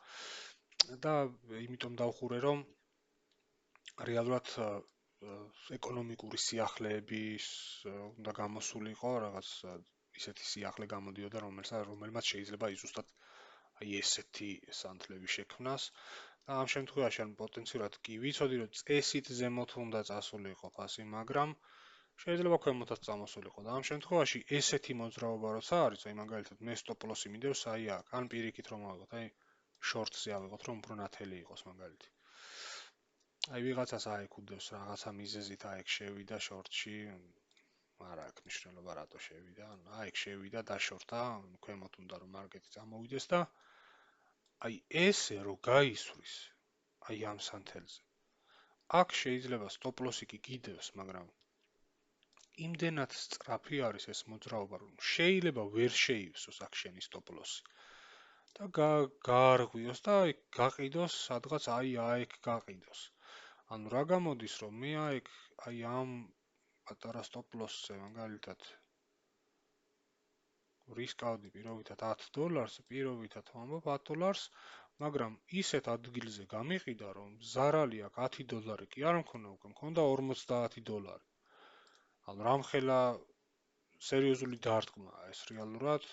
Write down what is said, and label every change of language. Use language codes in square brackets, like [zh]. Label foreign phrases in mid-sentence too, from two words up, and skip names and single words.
[ka] და იმიტომ დავხურე, რომ რეალურად ეკონომიკური სიახლეების უნდა გამოსულიყო, რაღაც ისეთი სიახლე გამოდიოდა, რომელმაც შეიძლება ზუსტად აი ესეთი სანთლები შექმნას. და ამ შემთხვევაში ან პოტენციურად კი ვიცოდი, რომ წესით ზემოთ უნდა წასულიყო ფასი, მაგრამ შეიძლება ქვემოთაც წამოსულიყო და ამ შემთხვევაში ესეთი მოძრაობა როცა არის, აი მაგალითად მე [en] stop loss- [ka] ი მიდევს აი აქ, ან პირიქით რომ ავიღოთ, აი short-ზე ავიღოთ, რომ უფრო ნათელი იყოს მაგალითი. აი ვიღაცას აიქ უდევს რაღაცა მიზეზით აიქ შევიდა short-ში, არა აქვს მნიშვნელობა რატო შევიდა, აიქ შევიდა და short-ა, ქვემოთ უნდა რომ მარკეტი წამოვიდეს და აი ესე რო გაისვრის აი ამ სანთელზე. აქ შეიძლება [en] stop loss- [ka] ი კი კიდევს, მაგრამ იმდენად სწრაფი არის ეს მოძრაობა, რომ შეიძლება ვერ შეივსოს აქ შენი [en] stop loss- [ka] ი. და გაარღვიოს და აი გაყიდოს სადღაც აი აიქ გაყიდოს. ანუ რა გამოდის, რომ მე აი ამ პატარა [en] stop loss- [ka] ზე მაგალითად რისკავდი პირობითად $10, პირობითად ვამბობ $10, მაგრამ ისეთ ადგილზე გამიყიდა, რომ ზარალი აქვს $10 კი არ მქონდა უკვე, მქონდა $50. ანუ რამხელა სერიოზული დარტყმაა ეს რეალურად.